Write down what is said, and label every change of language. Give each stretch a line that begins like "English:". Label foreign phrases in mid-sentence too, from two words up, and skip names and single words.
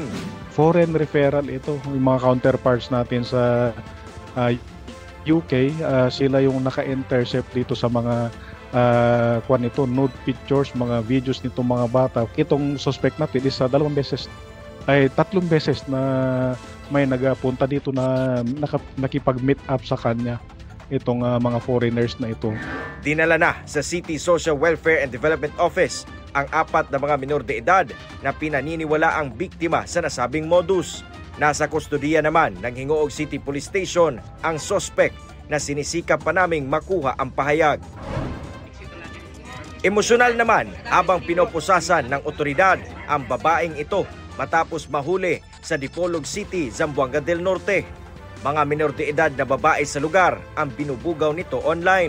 English: Foreign referral
Filipino: ito, yung mga counterparts natin sa UK, sila yung naka-intercept dito sa mga
English: nude pictures,
Filipino: mga videos nito mga bata. Itong suspect natin is 3 beses na may nagapunta dito na nakipag-meet up sa kanya itong mga foreigners na ito. Dinala na sa City Social Welfare and Development Office ang 4 na mga minor de edad na pinaniniwala ang biktima sa nasabing modus. Nasa kustodiya naman ng Hingoog City Police Station ang suspect na sinisikap pa naming makuha ang pahayag. Emosyonal naman habang pinopusasan ng otoridad ang babaeng ito matapos mahuli sa Dipolog City, Zamboanga del Norte. Mga minor de edad na babae sa lugar ang binubugaw nito online.